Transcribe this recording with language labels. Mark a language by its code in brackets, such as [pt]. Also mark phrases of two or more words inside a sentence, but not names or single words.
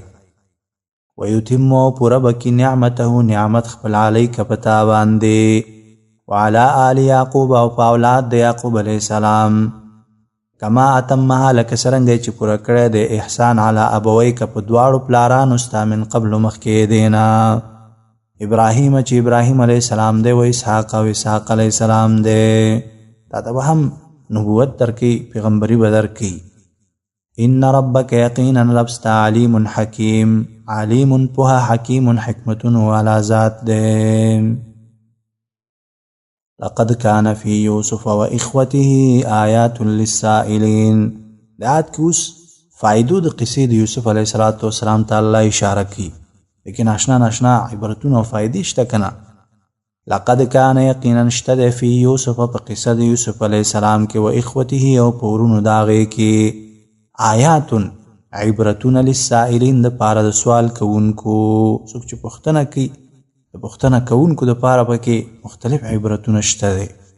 [ps] ویتم او پوره به کړي نعمته نعمت خپل علیک په تا باندې [ar] وعلى آل یعقوب [ps] او په اولاد د یعقوب [ar] علیه السلام کما اتمها [ps] لکه څرنګه چې پوره کړی د احسان [ar] علی ابویک [ps] په دواړو پلارانو ستا [ar] من قبل [ps] مخکې دینا ابراهیم چې ابراهیم [ar] علیه السلام [ps] دی و اسحاق او اسحاق [ar] علیه السلام [ps] دی. تا ته به هم نبوت درکوي پیغمبري به درکوي. [ar] ان ربک [ps] یقینا رب ستا [ar] علیم حکیم [ps] علیم پوها حکیم حکمتون والا ذات دی. [ar] لقد كان في يوسف واخوته آیات للسائلین. [ps] د آیات کې اوس فائدو د قصې د یوسف [ar] علیه السلام [ps] ته الله اشاره کوي لیکن آشنا عبرتونه او فائدې شته کنه. [ar] لقد كان [ps] یقینا شته فی یوسف په قصه د یوسف [ar] علیه السلام [ps] کې [ar] و اخوته [ps] او په ورونو د هغې کې آیات عبرتونه للسائلین د پاره د سوال کوونکو. څوک چې پوښتنه کوي د پوښتنه کوونکو د پاره پکې مختلف عبرتونه شته دي.